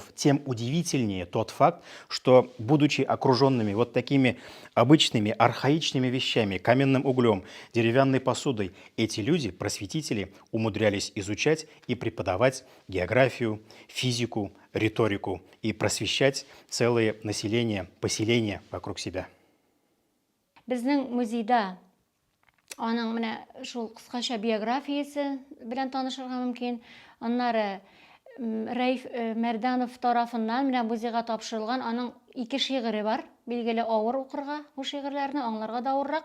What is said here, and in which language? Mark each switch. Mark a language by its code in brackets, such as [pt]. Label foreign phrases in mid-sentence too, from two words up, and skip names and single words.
[ru] Тем удивительнее тот факт, что, будучи окруженными вот такими обычными архаичными вещами, каменным углем, деревянной посудой, эти люди, просветители, умудрялись изучать и преподавать географию, физику, риторику и просвещать целые населения, поселения вокруг себя. [tt] Безнең музейда аның менә шул кыскача биографиясе белән танышырга мөмкин. Аннары Рәйф Мәрдәнов тарафыннан менә музейга тапшырылган аның 2 шигыре бар. Билгеле авыр укырга, бу шигырьләрне аңларга да авыррак.